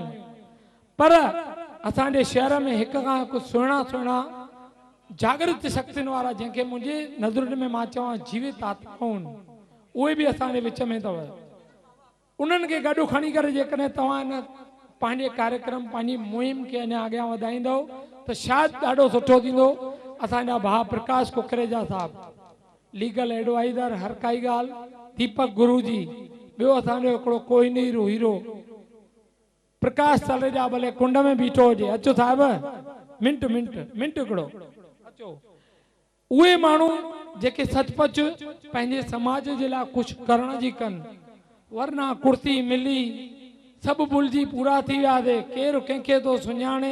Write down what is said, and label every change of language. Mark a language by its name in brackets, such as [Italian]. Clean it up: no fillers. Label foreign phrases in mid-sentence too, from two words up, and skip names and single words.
[Sindhi] पर असांजे शहर में हिक खां हिकु सुहिणा सुहिणा जागृत शक्तियुनि वारा, जंहिंखे मुंहिंजे नज़रुनि में मां चवां जीवित आत्माऊं, उहे बि असांजे विच में अथव। उन्हनि खे गॾु खणी करे जेकॾहिं तव्हां हिन पंहिंजे कार्यक्रम पंहिंजी मुहिम खे अञा अॻियां वधाईंदव त शायदि ॾाढो सुठो थींदो। असांजा भाउ प्रकाश कुकरेजा साहब [English] legal adviser, [Sindhi] हर काई ॻाल्हि, दीपक गुरु जी, ॿियो असांजो हिकिड़ो कोहिनूर हीरो प्रकाश तलेजा भले कुंड में बीठो हुजे, अचो साहिब मिंट हिकिड़ो अचो। उहे माण्हू जेके सचपच पंहिंजे समाज जे लाइ कुझु करण जी कनि, वरना कुर्सी मिली सभु भुलिजी पूरा थी वियासीं, केरु कंहिंखे थो सुञाणे।